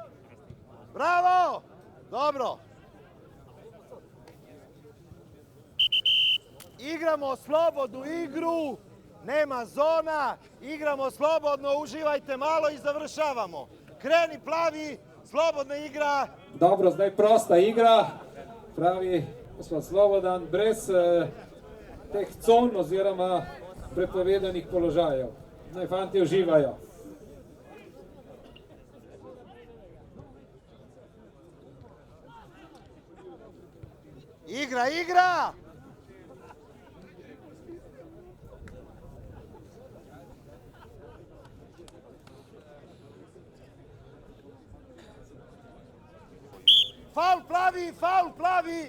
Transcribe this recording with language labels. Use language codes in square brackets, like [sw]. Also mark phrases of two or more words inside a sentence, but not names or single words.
[sr] Bravo! Dobro! Igramo slobodnu igru, nema zona, igramo slobodno, uživajte malo i završavamo. Kreni plavi, slobodna igra. [sl] Dobro, zdaj prosta igra, pravi gospod Slobodan, brez teh con oziroma prepovedanih položajev. Naj fanti uživajo. [sr] Igra! Faul plavi!